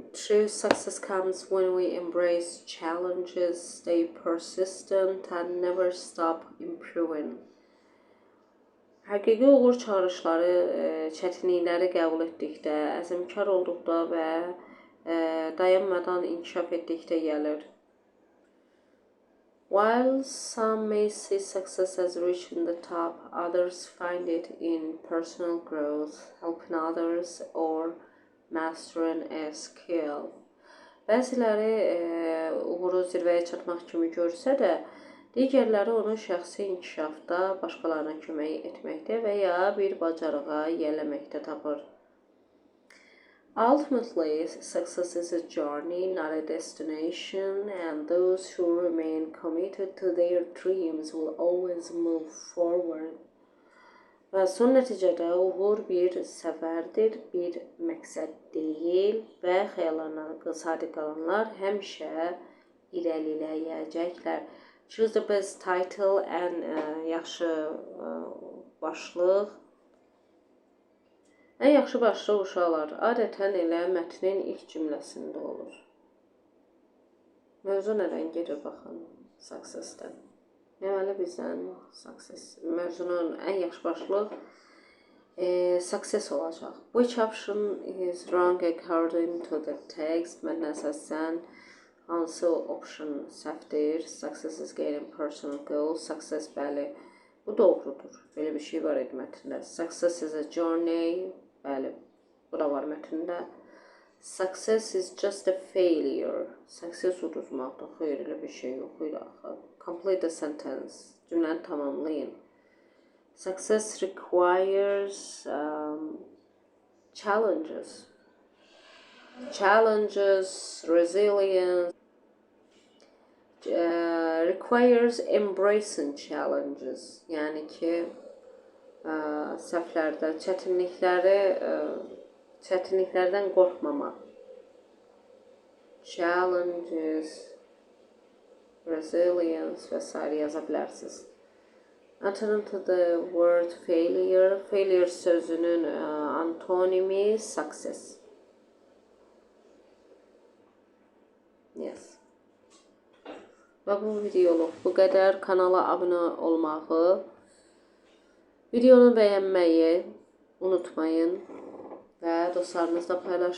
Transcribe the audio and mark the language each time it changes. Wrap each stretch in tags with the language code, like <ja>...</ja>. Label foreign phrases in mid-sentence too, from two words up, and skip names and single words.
<en>True success comes when we embrace challenges, stay persistent, and never stop improving.</en> <az>Həqiqi uğur çağırışları çətinlikləri qəbul etdikdə, əzmkar olduqda və dayanmadan inkişaf etdikdə gəlir.</az> <en>While some may see success as reaching the top, others find it in personal growth, helping others, or mastering a skill.</en> <az>Bəziləri uğuru zirvəyə çatmaq kimi görsə də, digərləri onu şəxsi inkişafda başqalarına kömək etməkdə və ya bir bacarığa yiyələməkdə tapır.</az> <en>Ultimately, success is a journey, not a destination, and those who remain committed to their dreams will always move forward.</en> <az>Və son nəticədə uğur bir səfərdir, bir məqsəd deyil və xəyallarına sadiq qalanlar həmişə irəliləyəcəklər.</az> <en>Choose the best title and</en> <az>yaxşı başlıq. Ən yaxşı başlıq uşaqlar adətən elə mətnin ilk cümləsində olur. Mövzu nədən gedir baxın, success-dən. Deməli bizdən mövzunun ən yaxşı başlıq success olacaq.</az> <en>Which option is wrong according to the text?</en> <az>Mətnə əsasən hansı option səhvdir?</az> <en>Success is gaining personal goals.</en> <az>Success bəli, bu doğrudur. Belə bir şey var idi mətndə.</az> <en>Success is a journey.</en> <az>Bəli, bu da var mətndə.</az> <en>Success is just a failure.</en> <az>Success uduzmaqdır. Xeyr, elə bir şey yox idi axı.</az> <en>Complete the sentence.</en> <az>Cümləni tamamlayın.</az> <en>Success requires challenges. Challenges, resilience. Requires embracing challenges.</en> <az>Yəni ki, səhvlərdə çətinliklərdən qorxmamaq.</az> <en>Challenges, resilience</en> <az>və s. yaza bilərsiniz.</az> <en>Antonym to the word failure.</en> <az>Failure sözünün antonimi success.</az> <en>Yes.</en> <az>Və bu videoluk bu qədər. Kanala abunə olmağı, videonu bəyənməyi unutmayın və dostlarınızla paylaşın.</az>